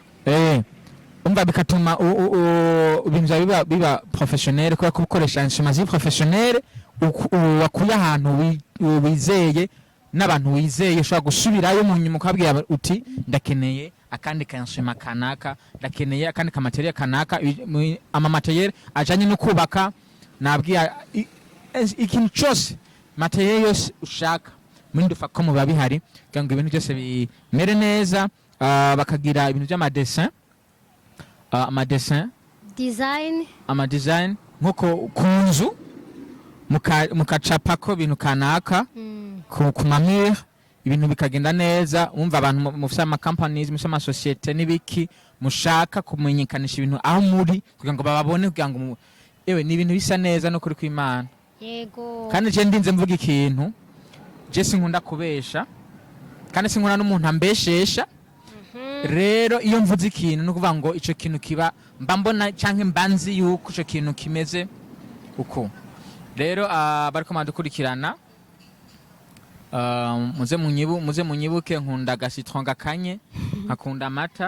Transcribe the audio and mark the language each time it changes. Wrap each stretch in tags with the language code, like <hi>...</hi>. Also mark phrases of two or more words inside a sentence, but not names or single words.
<rw>umva bikatuma ibintu byawe biba professionnel kubera ko ukoresha</rw> <fr>instrument professionnel</fr> <rw>wakuye ahantu wizeye n'abantu wizeye ushobora gusubirayo mu nyuma ukabwira uti ndakeneye akandi kanshima kanaka ndakeneye akandi kamaterial kanaka amamaterial ajanye no kubaka nabwiye ikintu cyose material yose ushaka muri Ndufacom biba bihari kugira ngo ibintu byose bimere neza bakagira ibintu by'amadessin amadesign nk'uko ku nzu mukacapako ibintu kanaka ku mamire ibintu bikagenda neza wumva abantu mufite companies mufite amasosiyete n'ibiki mushaka kumenyekanisha ibintu aho muri kugira ngo bababone kugira ngo ewe ni ibintu bisa neza no kuri kw'Imana yego</rw> <rn>kandi je ndinze mvuga ikintu je sinkunda kubesha kandi sinkunda n'umuntu ambeshesha rero iyo mvuze ikintu no kuvuga ngo ico kintu kiba mba mbona canke mbanzi yuko ico kintu kimeze uko rero bariko madukurikirana muze munyibuke nkunda citron gakanye akunda amata</rn>